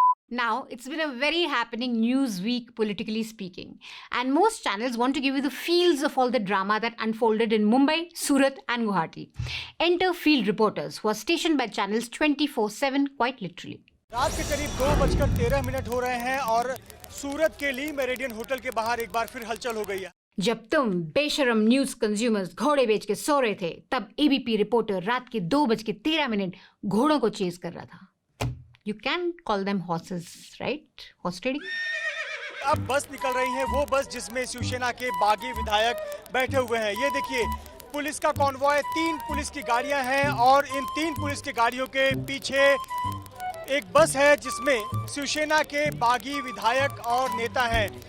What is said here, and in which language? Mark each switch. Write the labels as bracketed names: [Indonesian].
[English] Now, it's been a very happening news week, politically speaking. And most channels want to give you the feels of all the drama that unfolded in Mumbai, Surat and Guwahati. Enter field reporters who are stationed by channels 24/7, quite literally. [Hindi] रात के करीब 2:13 हो रहे हैं और सूरत के ली meridian hotel के बाहर एक बार फिर हलचल हो गई है. जब तुम बेशरम न्यूज कंज्यूमर्स घोड़े बेच के सो रहे थे, तब एबीपी रिपोर्टर रात के 2:13 घोड़ों को चेज कर रहा था. [English] You can call them horses, right? Horse trading. [Hindi] अब बस निकल रही है, वो बस जिसमें शिवसेना के बागी विधायक बैठे हुए हैं. ये देखिए, पुलिस का कॉन्वॉय, 3 पुलिस की गाड़ियां हैं और इन 3 पुलिस की गाड़ियों के पीछे एक बस है जिसमें शिवसेना के बागी विधायक और नेता हैं.